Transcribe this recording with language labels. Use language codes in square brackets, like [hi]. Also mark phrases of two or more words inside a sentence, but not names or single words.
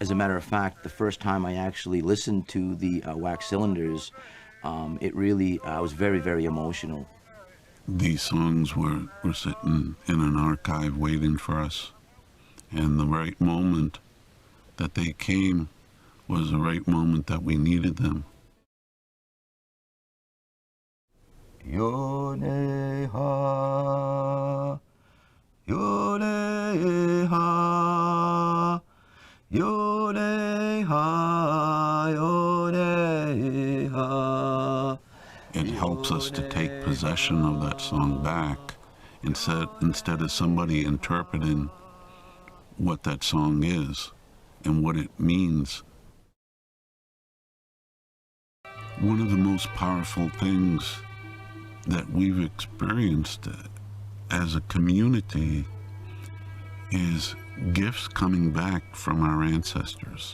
[en] As a matter of fact, the first time I actually listened to the wax cylinders, it really, I was very, very emotional. These songs were sitting in an archive waiting for us. And the right moment that they came was the right moment that we needed them. Yone-ha, yone-ha, yone-ha, yone-ha. It helps us to take possession of that song back instead of somebody interpreting what that song is and what it means. One of the most powerful things that we've experienced as a community is gifts coming back from our ancestors.